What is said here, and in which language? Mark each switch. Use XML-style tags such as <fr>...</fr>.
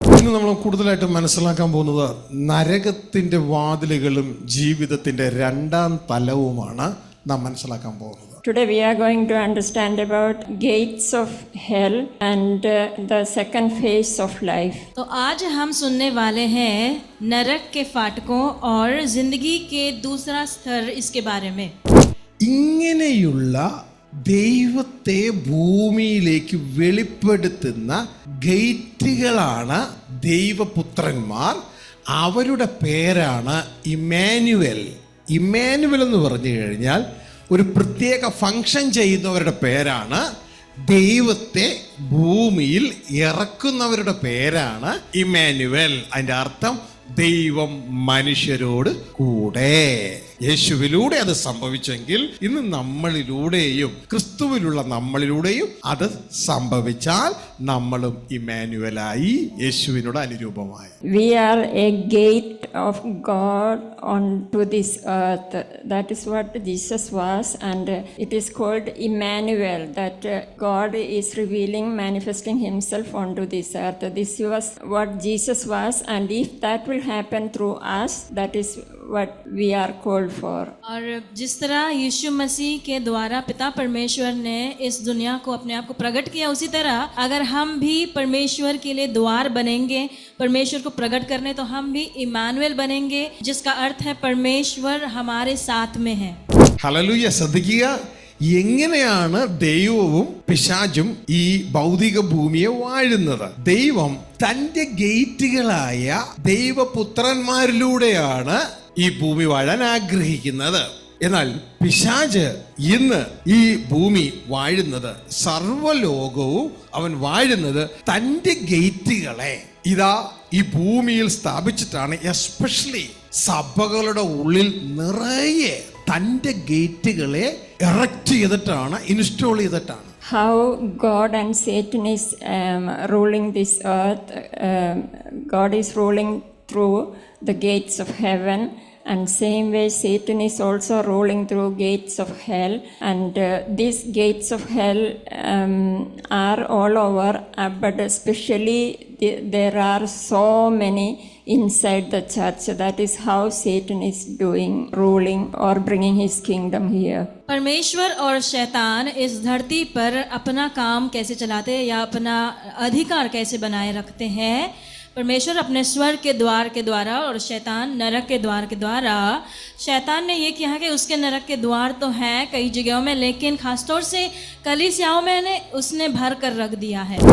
<ml>ഇന്ന് നമ്മൾ കൂടുതലായിട്ട് മനസ്സിലാക്കാൻ പോകുന്നത് നരകത്തിന്റെ വാതിലുകളും ജീവിതത്തിന്റെ രണ്ടാം തലവുമാണ് നാം മനസ്സിലാക്കാൻ പോകുന്നത്.</ml> <en>Today we are going to understand about gates of hell and the second phase of life.</en> <hi>तो आज हम सुनने वाले हैं नरक के फाटकों और जिंदगी के दूसरा स्तर इसके बारे में.</hi> <ml>ഇങ്ങനെയുള്ള ദൈവത്തെ ഭൂമിയിലേക്ക് വെളിപ്പെടുത്തുന്ന ഗേറ്റുകളാണ് ദൈവപുത്രന്മാർ. അവരുടെ പേരാണ് ഇമ്മാനുവേൽ. ഇമ്മാനുവേൽ എന്ന് പറഞ്ഞു കഴിഞ്ഞാൽ ഒരു പ്രത്യേക ഫങ്ഷൻ ചെയ്യുന്നവരുടെ പേരാണ്. ദൈവത്തെ ഭൂമിയിൽ ഇറക്കുന്നവരുടെ പേരാണ് ഇമ്മാനുവേൽ. അതിൻ്റെ അർത്ഥം ദൈവം മനുഷ്യരോട് കൂടെ. യേശുവിലൂടെ അത് സംഭവിച്ചെങ്കിൽ ഇന്ന് നമ്മളിലൂടെയും ക്രിസ്തുവിലുള്ള നമ്മളിലൂടെയും അത് സംഭവിച്ചാൽ നമ്മളും ഇമ്മാനുവേലായി, യേശുവിനോട് അനുരൂപമായി.</ml> <en>We are a gate of God onto this earth. That is what Jesus was, and it is called Emmanuel, that God is revealing, manifesting himself onto this earth. This was what Jesus was, and if that will happen through us, that is what we are called for.</en> <hi>और जिस तरह यीशु मसीह के द्वारा पिता परमेश्वर ने इस दुनिया को अपने आप को प्रकट किया, उसी तरह अगर हम भी परमेश्वर के लिए द्वार बनेंगे, परमेश्वर को प्रकट करने, तो हम भी इमानुएल बनेंगे, जिसका अर्थ है परमेश्वर हमारे साथ में है.</hi> <ml>ഹല്ലേലൂയ. ശ്രദ്ധിക്കുക, എങ്ങനെയാണ് ദൈവവും പിശാചും ഈ ഭൗതിക ഭൂമിയെ വാഴുന്നത്? ദൈവം തന്റെ ഗേറ്റുകളായ ദൈവപുത്രന്മാരിലൂടെയാണ് ഈ ഭൂമി വാഴാൻ ആഗ്രഹിക്കുന്നത്. എന്നാൽ പിശാച് ഇന്ന് ഈ ഭൂമി വാഴുന്നത്, സർവ്വലോകവും അവൻ വാഴുന്നത് തന്റെ ഗേറ്റുകളെ ഇതാ ഈ ഭൂമിയിൽ സ്ഥാപിച്ചിട്ടാണ്. എസ്പെഷ്യലി സഭകളുടെ ഉള്ളിൽ നിറയെ തന്റെ ഗേറ്റുകളെ എറക്റ്റ് ചെയ്തിട്ടാണ്, ഇൻസ്റ്റോൾ ചെയ്തിട്ടാണ്.</ml> <en>How God and Satan is ruling this earth. God is ruling through the gates of heaven, and same way Satan is also ruling through gates of hell, and these gates of hell are all over, but especially there are so many inside the church. That is how Satan is doing, ruling or bringing his kingdom here.</en> <hi>परमेश्वर और शैतान इस धरती पर अपना काम कैसे चलाते हैं या अपना अधिकार कैसे बनाए रखते हैं. परमेश्वर अपने स्वर्ग के द्वार के द्वारा और शैतान नरक के द्वार के द्वारा. शैतान ने ये किया कि उसके नरक के द्वार तो हैं कई जगहों में, लेकिन खासतौर से कलीसियाओं में उसने भर कर रख दिया है.</hi>